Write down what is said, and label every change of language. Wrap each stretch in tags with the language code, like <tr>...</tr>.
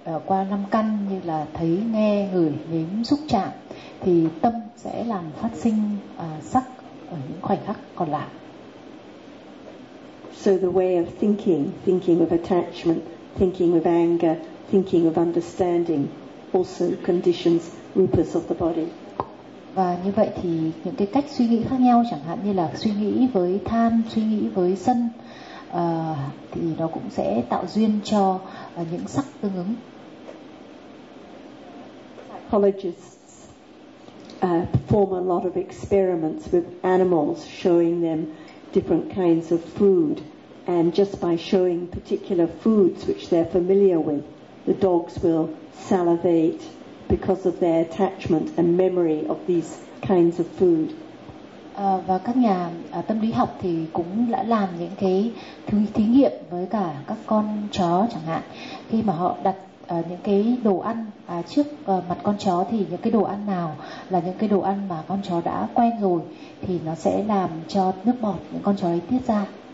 <vi>qua năm căn như là thấy, nghe, ngửi, nếm, xúc chạm thì tâm sẽ làm phát sinh sắc ở những khoảnh khắc còn lại.</vi> <en>So the way of thinking, thinking of attachment, thinking of anger, thinking of understanding also conditions rupas of the body.</en> <vi>Và như vậy thì những cái cách suy nghĩ khác nhau, chẳng hạn như là suy nghĩ với tham, suy nghĩ với sân, thì nó cũng sẽ tạo duyên cho những sắc tương ứng.</vi> <en>Psychologists perform a lot of experiments with animals, showing them different kinds of food, and just by showing particular foods which they're familiar with, the dogs will salivate because of their attachment and memory of these kinds of food.</en> <vi>Và các nhà tâm lý học thì cũng đã làm những cái thí nghiệm với cả các con chó chẳng hạn. Khi mà họ đặt những cái đồ ăn trước mặt con chó thì những cái đồ ăn nào là những cái đồ ăn mà con chó đã quen rồi thì nó sẽ làm cho nước bọt những con chó ấy tiết ra.</vi>